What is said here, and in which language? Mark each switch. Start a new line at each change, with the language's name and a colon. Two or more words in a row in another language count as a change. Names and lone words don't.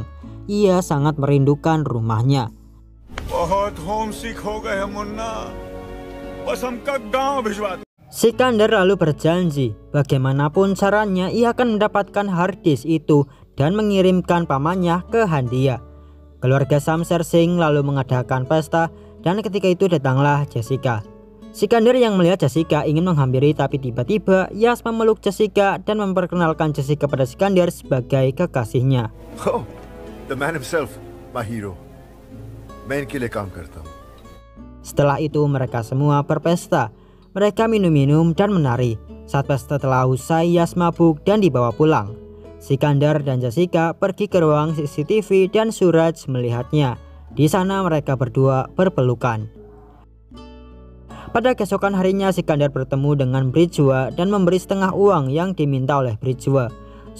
Indonesian: Ia sangat merindukan rumahnya. Sikandar lalu berjanji bagaimanapun caranya ia akan mendapatkan
English: hard disk
Indonesian: itu dan mengirimkan pamannya ke Handia. Keluarga Shamser Singh lalu mengadakan pesta dan ketika itu datanglah Jessica. Sikandar yang melihat Jessica ingin menghampiri tapi tiba-tiba Yas memeluk Jessica dan memperkenalkan Jessica pada Sikandar sebagai kekasihnya.
English: Oh, the man himself, my hero.
Hindi: मैं इनके लिए काम करता हूँ.
Indonesian: Setelah itu mereka semua berpesta. Mereka minum-minum dan menari. Saat pesta telah usai, Yas mabuk dan dibawa pulang. Sikandar dan Jessica pergi ke ruang CCTV dan Suraj melihatnya. Di sana mereka berdua berpelukan. Pada keesokan harinya Sikandar bertemu dengan Brijwa dan memberi setengah uang yang diminta oleh Brijwa.